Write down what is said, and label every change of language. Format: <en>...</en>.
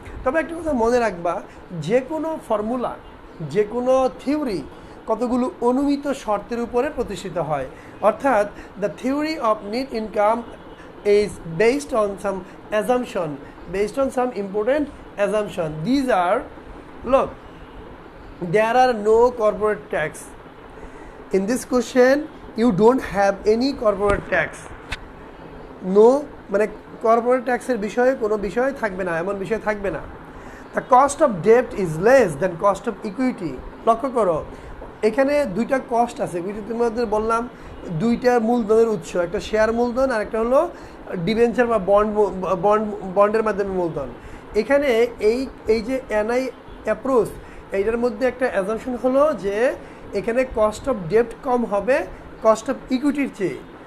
<bn>তবে একটা কথা মনে রাখবা, যে কোনো ফর্মুলা, যে কোনো থিওরি কতগুলো অনুমিত শর্তের উপরে প্রতিষ্ঠিত হয়।</bn> <en>অর্থাৎ the theory of net income is based on some assumption, based on some important assumption. These are, look, there are no corporate tax. In this question, you don't have any corporate tax.</en> <bn>No, মানে corporate taxের বিষয়ে কোনো বিষয় থাকবে না, এমন বিষয় থাকবে না।</bn> <en>The cost of debt is less than cost of equity.</en> <bn>লক্ষ্য করো, এখানে দুইটা কস্ট আছে, তোমাদের বললাম দুইটা মূলধনের উৎস, একটা শেয়ার মূলধন আর একটা হলো ডিবেঞ্চার বা বন্ডের মাধ্যমে মূলধন। এখানে এই যে এনআই অ্যাপ্রোচ, এইটার মধ্যে একটা অ্যাজাম্পশন হলো যে এখানে কস্ট অফ ডেপ্ট কম হবে কস্ট অফ ইকুইটির চেয়ে।</bn>